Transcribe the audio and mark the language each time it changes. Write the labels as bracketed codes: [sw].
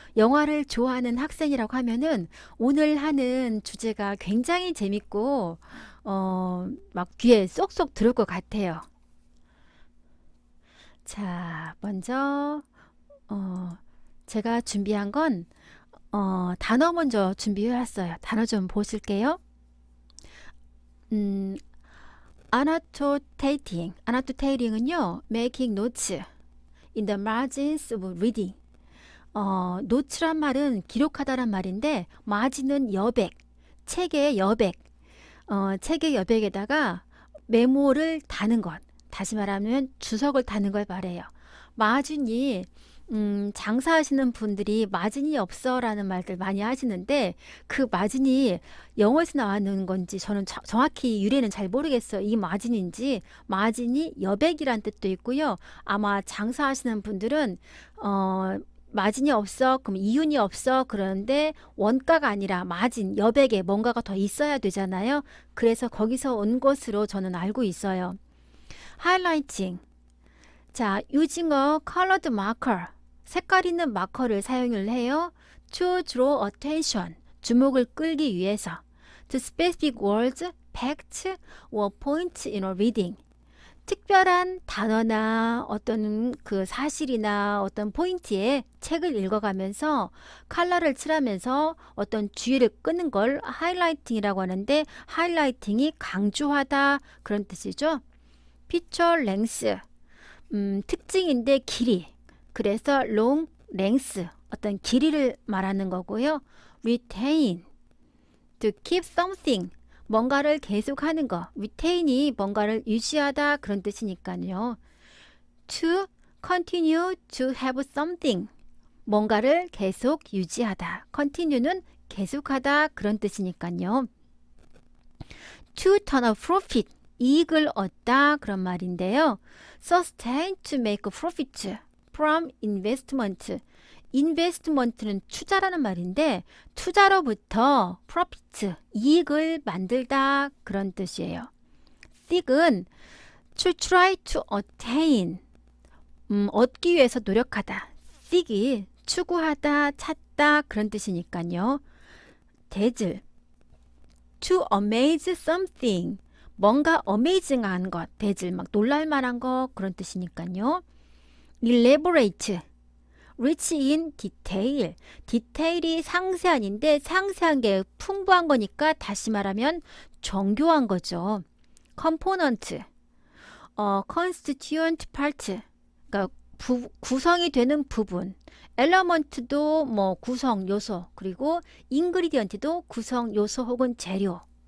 [ko] 영화를 좋아하는 학생이라고 하면은 오늘 하는 주제가 굉장히 재밌고 막 귀에 쏙쏙 들어올 것 같아요. 자, 먼저 제가 준비한 건 단어 먼저 준비해 왔어요. 단어 좀 보실게요. [en] 음, annotating은요, making notes in the margins of reading. [ko] 노츠란 말은 기록하다란 말인데, 마진은 여백, 책의 여백, 책의 여백에다가 메모를 다는 것. 다시 말하면 주석을 다는 걸 말해요. 마진이 장사하시는 분들이 마진이 없어라는 말들 많이 하시는데 그 마진이 영어에서 나왔는 건지 저는 정확히 유래는 잘 모르겠어요. 이 마진인지 마진이 여백이란 뜻도 있고요. 아마 장사하시는 분들은 마진이 없어 그럼 이윤이 없어 그러는데 원가가 아니라 마진 여백에 뭔가가 더 있어야 되잖아요. 그래서 거기서 온 것으로 저는 알고 있어요. [en] 하이라이팅. 자, using a colored marker. [ko] 색깔 있는 마커를 사용을 해요. [en] To draw attention. [ko] 주목을 끌기 위해서. [en] To specific words, facts, or points in a reading. [ko] 특별한 단어나 어떤 그 사실이나 어떤 포인트에 책을 읽어가면서 컬러를 칠하면서 어떤 주의를 끄는 걸 하이라이팅이라고 하는데 하이라이팅이 강조하다 그런 뜻이죠. 피처 랭스. 특징인데 길이. 그래서 long, length 어떤 길이를 말하는 거고요. [en] retain, to keep something [ko] 뭔가를 계속하는 거. retain이 뭔가를 유지하다 그런 뜻이니까요. [en] to continue to have something [ko] 뭔가를 계속 유지하다. continue는 계속하다 그런 뜻이니까요. [en] to turn a profit [ko] 이익을 얻다 그런 말인데요. [en] sustain to make a profit from investment. [ko] investment는 투자라는 말인데 투자로부터 profit, 이익을 만들다 그런 뜻이에요. [en] seek은 to try to attain, [ko] 얻기 위해서 노력하다. seek이 추구하다, 찾다 그런 뜻이니까요. dazzle, [en] to amaze something, [ko] 뭔가 어메이징한 것, dazzle 막 놀랄만한 것 그런 뜻이니까요. [en] elaborate, rich in detail. [ko] 디테일이 상세한인데 상세한 게 풍부한 거니까 다시 말하면 정교한 거죠. component, [en] constituent part, [ko] 그러니까 구성이 되는 부분. element도 뭐 구성 요소, 그리고 ingredient도 구성 요소 혹은 재료.